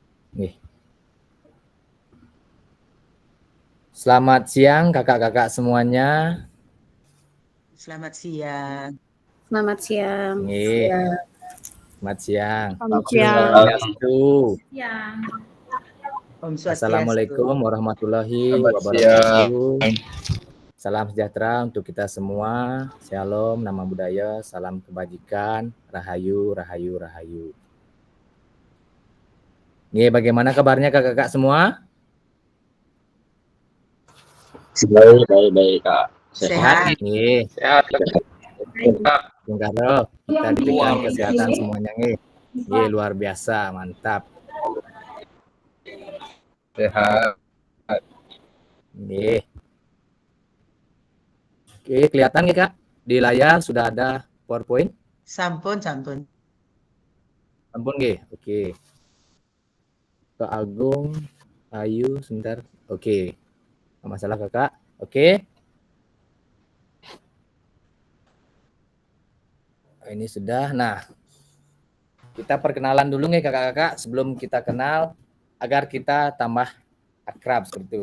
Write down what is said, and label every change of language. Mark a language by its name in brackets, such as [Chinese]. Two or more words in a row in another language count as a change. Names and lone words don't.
[Indonesian] Nih. Selamat siang kakak-kakak semuanya. Selamat siang. Selamat siang. Nih. Selamat siang. Selamat [Sanskrit] Om [Indonesian] siang. [Sanskrit] Swastiastu. Om Swastiastu. [Arabic] Assalamualaikum warahmatullahi [Indonesian] Selamat [Arabic] wabarakatuh. [Indonesian] siang. Salam sejahtera untuk kita semua. Shalom, nama budaya, salam kebajikan, [Balinese] rahayu, rahayu, rahayu. [Indonesian] Nih, bagaimana kabarnya kakak-kakak semua? Baik, Kak. Sehat. Nih, Sehat, Kak. Bung Karno, kita diberikan kesehatan semuanya nih. Nih, luar biasa, mantap. Sehat. Nih. Oke, kelihatan nih Kak? Di layar sudah ada PowerPoint? [Balinese] Sampun. Sampun nggih. [Indonesian] Oke. Kak Agung, Ayu, sebentar. Oke. Nggak masalah Kakak. Oke. Ini sudah. Nah, kita perkenalan dulu nih kakak-kakak sebelum kita kenal agar kita tambah akrab seperti itu.